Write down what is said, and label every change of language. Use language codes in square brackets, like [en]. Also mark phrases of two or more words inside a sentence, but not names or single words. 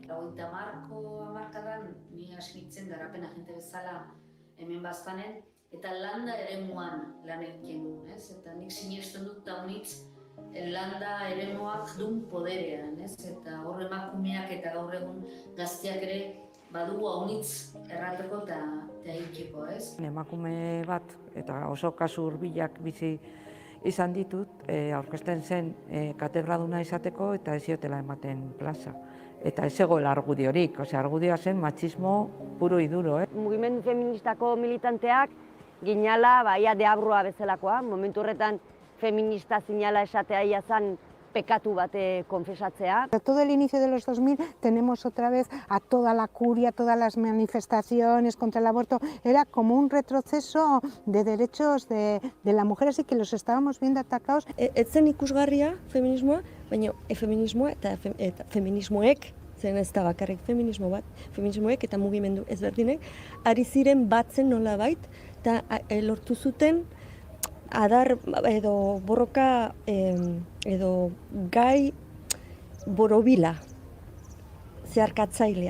[eu] 30ko hamarkadan ni hasi nintzen garapen agente bezala hemen baztanen, eta landa eremuan lan egiten du, eta nik sinesten dut taunitz landa eremuak dun poderean, eta hor emakumeak eta gaur egun gazteak ere badugu haunitz errateko eta egiteko, Emakume bat eta oso kasu hurbilak bizi izan ditut, aurkezten zen katedraduna izateko eta ez ziotela ematen plaza. Eta ez zegoela argudiorik, argudioa zen matxismo [es] puro y duro. [eu] Mugimendu feministako militanteak ginala ia deabrua bezalakoa, momentu horretan feminista zinala esatea ia zan pekatu bate konfesatzea. [es] Todo el inicio de los 2000 tenemos otra vez a toda la curia, todas las manifestaciones contra el aborto. Era como un retroceso de derechos de la mujer, así que los estábamos viendo atacados. [eu] Ez zen ikusgarria feminismoa, baina feminismoa eta feminismoek, zen ez da bakarrik feminismo bat, feminismoek eta mugimendu ezberdinek, ari ziren batzen nolabait, eta lortu zuten adar edo borroka edo gai borobila zeharkatzailea.